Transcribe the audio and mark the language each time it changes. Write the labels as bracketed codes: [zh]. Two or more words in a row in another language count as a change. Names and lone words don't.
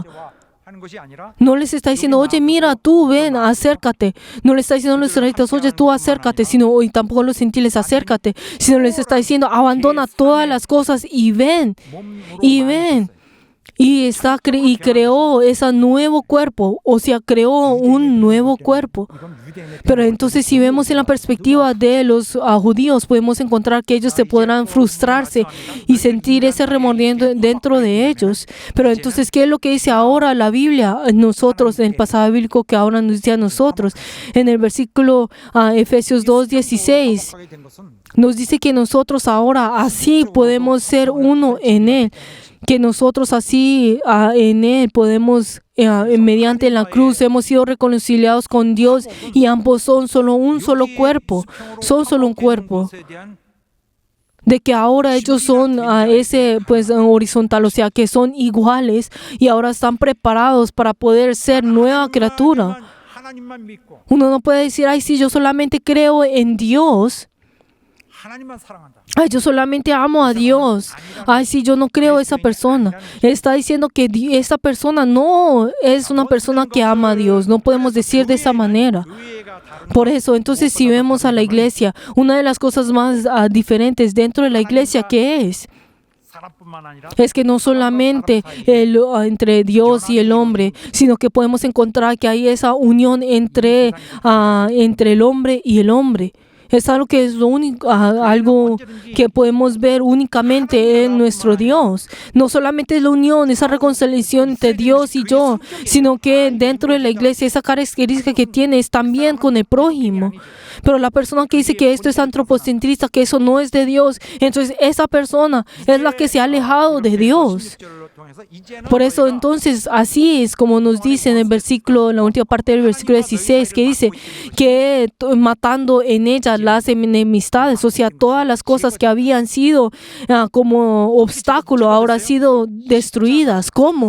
[es] No les está diciendo, oye, mira, tú ven, acércate. No les está diciendo a los israelitas, oye, tú acércate, y tampoco a los gentiles, acércate. Sino les está diciendo, abandona todas las cosas y ven. y creó ese nuevo cuerpo, o sea, creó un nuevo cuerpo. [ko] 이건 유대인의 [es] Pero entonces si vemos en la perspectiva de los judíos, podemos encontrar que ellos se podrán frustrarse y sentir ese remordimiento dentro de ellos. Pero entonces, ¿qué es lo que dice ahora la Biblia? Nosotros, en el pasado bíblico que ahora nos dice a nosotros, en el versículo Efesios 2:16, [ko] 거룩하게 된 것은 [es] nos dice que nosotros ahora así podemos ser uno en Él, que nosotros así en Él podemos, mediante la cruz, hemos sido reconciliados con Dios y ambos son solo un solo cuerpo, son solo un cuerpo. [ko] 것에 대한 [es] De que ahora ellos son horizontal, o sea, que son iguales y ahora están preparados para poder ser nueva criatura. [ko] 하나님만 믿고 [es] Uno no puede decir, ay, sí, yo solamente creo en Dios. [ko] 하나님만 사랑한다. [es] Ay, yo solamente amo a Dios. Ay, sí, yo no creo a esa persona. Está diciendo que esa persona no es una persona que ama a Dios. No podemos decir de esa manera. [ko] 교회가 다른 [es] Por eso, entonces, si vemos a la iglesia, una de las cosas más diferentes dentro de la iglesia, ¿qué es? [ko] 사람뿐만 아니라 [es] Es que no solamente entre Dios y el hombre, sino que podemos encontrar que hay esa unión entre el hombre y el hombre. Es algo que es lo único, algo que podemos ver únicamente en nuestro Dios. No solamente es la unión, esa reconciliación entre Dios y yo, sino que dentro de la iglesia esa característica que tiene es también con el prójimo. Pero la persona que dice que esto es antropocentrista, que eso no es de Dios, entonces esa persona es la que se ha alejado de Dios. [ko] 16절을 통해서 이제는 [es] Por eso [ko] 너희가 [es] entonces así es como nos dice en el versículo, en la última parte del versículo 16, que dice que matando en ella las enemistades, o sea, todas las cosas que habían sido como obstáculo ahora han sido destruidas. ¿Cómo?